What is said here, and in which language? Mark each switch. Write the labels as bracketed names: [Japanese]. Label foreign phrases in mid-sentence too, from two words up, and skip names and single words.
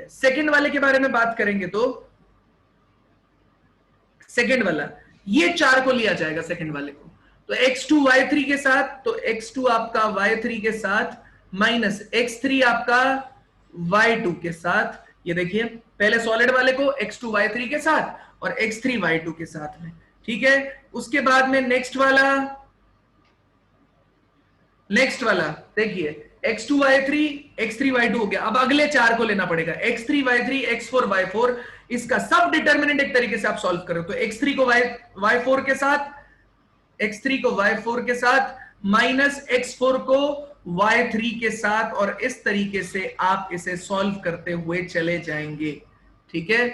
[Hindi] सेकंड वाले के बारे में बात करेंगे तो सेकंड वाला, ये 4 को लिया जाएगा सेकंड वाले को, तो x2 y3 के साथ, तो x2 आपका y3 के साथ माइनस x3 आपका y2 के साथ। ये देखिए, पहले सॉलिड वाले को x2 y3 के साथ और x3 y2 के साथ में, ठीक है। उसके बाद में नेक्स्ट वाला देखिए, x2 y3 x3 y2 हो गया। अब अगले 4 को लेना पड़ेगा, x3 y3 x4 y4। इसका [English] sub determinant [Hindi] एक तरीके से आप सॉल्व करो, तो x3 को y4 के साथ, x3 को y4 के साथ माइनस x4 को y3 के साथ, और इस तरीके से आप इसे सॉल्व करते हुए चले जाएंगे, ठीक है।